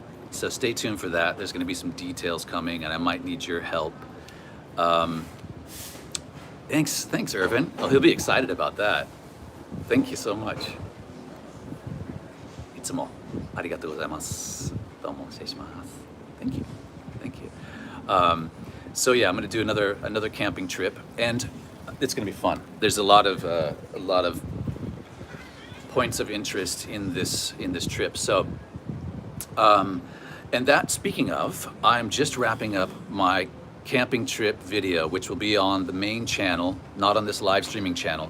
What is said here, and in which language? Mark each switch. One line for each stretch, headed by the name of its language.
English: So stay tuned for that. There's going to be some details coming, and I might need your help. Thanks, Irvin. Oh, he'll be excited about that. Thank you so much.
Japanese: いつもありがとうございます。どうも失礼します。
English: Thank you. Thank you. So yeah, I'm going to do another camping trip, and it's going to be fun. There's a lot of points of interest in this trip. So, and that, speaking of, I'm just wrapping up my camping trip video, which will be on the main channel, not on this live streaming channel.